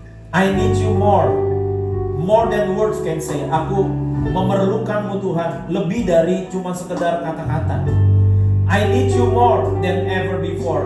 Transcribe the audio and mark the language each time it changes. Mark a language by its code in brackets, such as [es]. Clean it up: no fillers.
[en] I need you more than words can say. [id] Aku memerlukanmu Tuhan, lebih dari cuma sekedar kata-kata. [en] I need you more than ever before.